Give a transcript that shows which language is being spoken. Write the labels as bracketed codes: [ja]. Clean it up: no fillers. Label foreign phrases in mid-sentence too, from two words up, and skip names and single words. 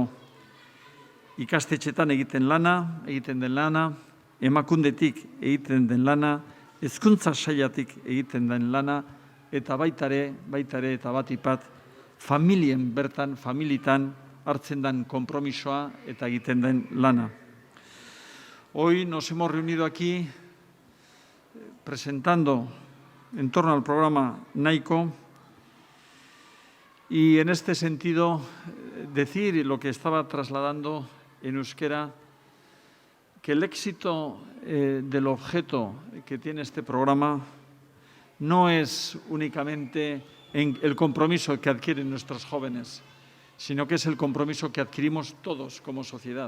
[eu] Ikastetxetan egiten den lana, emakundetik egiten den lana, hezkuntza sailatik egiten den lana, eta baitare eta batipat, familien bertan, familitan hartzen den konpromisoa eta egiten den lana. [es] Hoy nos hemos reunido aquí presentando en torno al programa NAICO y en este sentido decir lo que estaba trasladando en euskera, que el éxito del objeto que tiene este programa no es únicamente el compromiso que adquieren nuestros jóvenes, sino que es el compromiso que adquirimos todos como sociedad.